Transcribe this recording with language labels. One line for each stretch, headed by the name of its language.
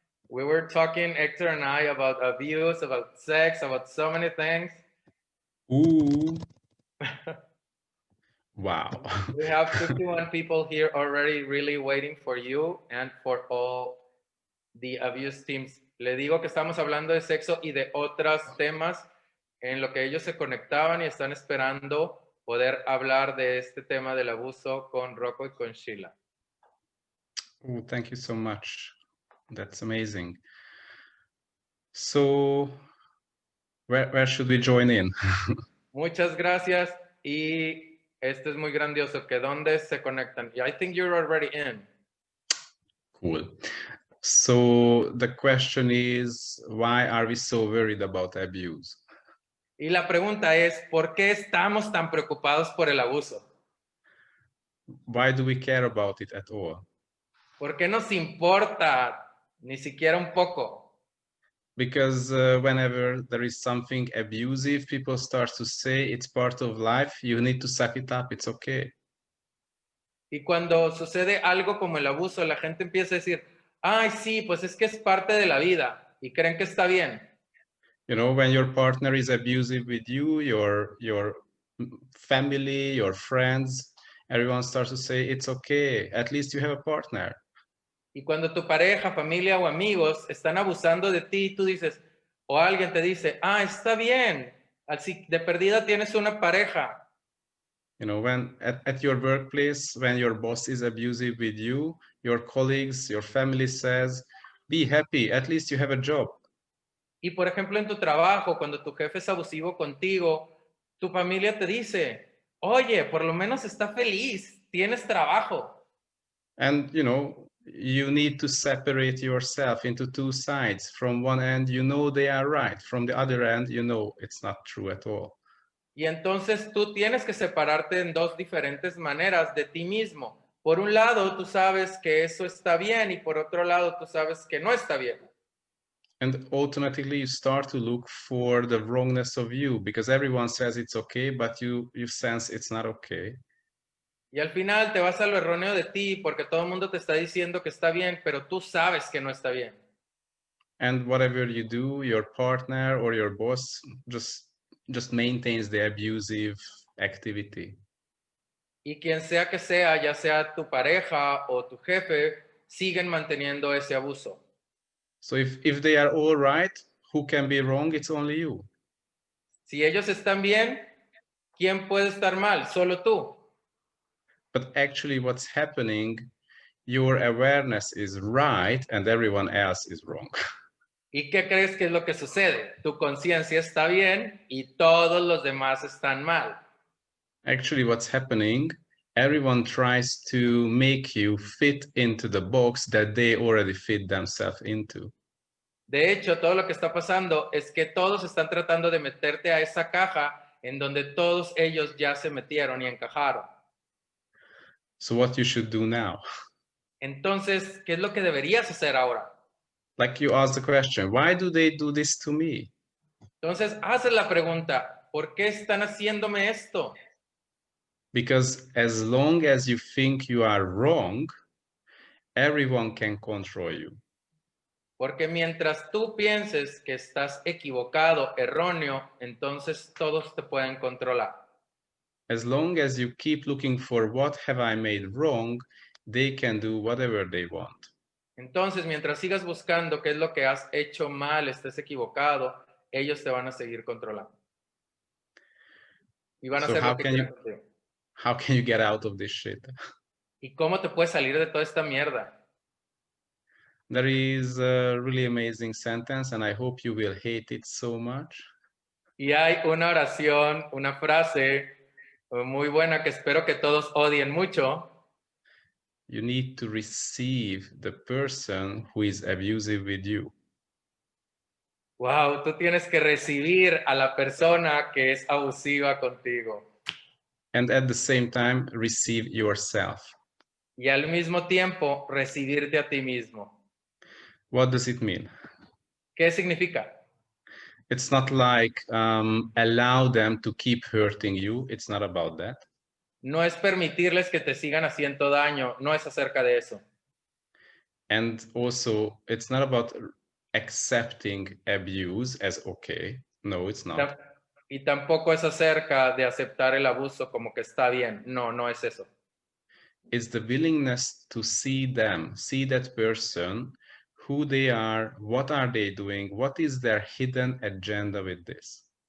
English: We were talking, Hector and I, about abuse, about sex, about so many things. Ooh. Wow. We have 51 people here already really waiting for you and for all the abuse teams.
Spanish: Le digo que estamos hablando de sexo y de otros temas en lo que ellos se conectaban y están esperando poder hablar de este tema del abuso con Rocco y con Sheila.
English: Oh, thank you so much. That's amazing. So, where should we join in?
Spanish: Muchas gracias y esto es muy grandioso. ¿Que dónde se conectan?
English: I think you're already in. Cool. So, the question is, why are we so worried about abuse?
Spanish: Y la pregunta es, ¿por qué estamos tan preocupados por el abuso?
English: Why do we care about it at all?
Spanish: ¿Por qué nos importa ni siquiera un poco?
English: Because whenever there is something abusive, people start to say it's part of life, you need to suck it up, it's okay.
Spanish: Y cuando sucede algo como el abuso, la gente empieza a decir, ay, sí, pues es que es parte de la vida y creen que está bien.
English: You know, when your partner is abusive with you, your family, your friends, everyone starts to say it's okay, at least you have a partner.
Spanish: Y cuando tu pareja, familia o amigos están abusando de ti, tú dices, o alguien te dice, ah, está bien, así de perdida tienes una pareja.
English: You know, when at your workplace, when your boss is abusive with you, your colleagues, your family says, be happy, at least you have a job.
Spanish: Y por ejemplo, en tu trabajo, cuando tu jefe es abusivo contigo, tu familia te dice, oye, por lo menos está feliz, tienes trabajo.
English: And, you know, you need to separate yourself into two sides. From one end, you know they are right. From the other end, you know it's not true at all.
Spanish: Y entonces tú tienes que separarte en dos diferentes maneras de ti mismo. Por un lado, tú sabes que eso está bien y por otro lado, tú sabes que no está bien.
English: And automatically you start to look for the wrongness of you because everyone says it's okay, but you sense it's not okay.
Spanish: Y al final te vas a lo erróneo de ti porque todo el mundo te está diciendo que está bien, pero tú sabes que no está bien.
English: And whatever you do, your partner or your boss just maintains the abusive activity.
Spanish: Y quien sea que sea, ya sea tu pareja o tu jefe, siguen manteniendo ese abuso.
English: So if they are all right, who can be wrong? It's only you.
Spanish: Si ellos están bien, ¿quién puede estar mal? Solo tú.
English: But actually what's happening, your awareness is right and everyone else is wrong.
Spanish: ¿Y qué crees que es lo que sucede? Tu conciencia está bien y todos los demás están mal.
English: Actually what's happening, everyone tries to make you fit into the box that they already fit themselves into.
Spanish: De hecho, todo lo que está pasando es que todos están tratando de meterte a esa caja en donde todos ellos ya se metieron y encajaron.
English: So what you should do now?
Spanish: Entonces, ¿qué es lo que deberías hacer ahora?
English: Like you asked the question, why do they do this to me?
Spanish: Entonces, haces la pregunta, ¿por qué están haciéndome esto?
English: Because as long as you think you are wrong, everyone can control you.
Spanish: Porque mientras tú pienses que estás equivocado, erróneo, entonces todos te pueden controlar.
English: As long as you keep looking for what have I made wrong, they can do whatever they want.
Spanish: Entonces, mientras sigas buscando qué es lo que has hecho mal, estés equivocado, ellos te van a seguir controlando. Y van a
English: So
Spanish: hacer lo que quieran contigo.
English: how can you get out of this shit?
Spanish: ¿Y cómo te puedes salir de toda esta mierda?
English: There is a really amazing sentence, and I hope you will hate it so much.
Spanish: Y hay una oración, una frase muy buena que espero que todos odien mucho.
English: You need to receive the person who is abusive with you.
Spanish: Wow, tú tienes que recibir a la persona que es abusiva contigo.
English: and at the same time receive yourself.
Spanish: Y al mismo tiempo recibirte a ti mismo.
English: What does it mean?
Spanish: ¿Qué significa?
English: It's not like allow them to keep hurting you. It's not about that.
Spanish: No es permitirles que te sigan haciendo daño, no es acerca de eso.
English: And also, it's not about accepting abuse as okay. No, it's not.
Spanish: Y tampoco es acerca de aceptar el abuso como que está bien. No, no es eso.
English: It's the willingness to see them, see that person, who they are, what are they doing, what is their hidden agenda with this.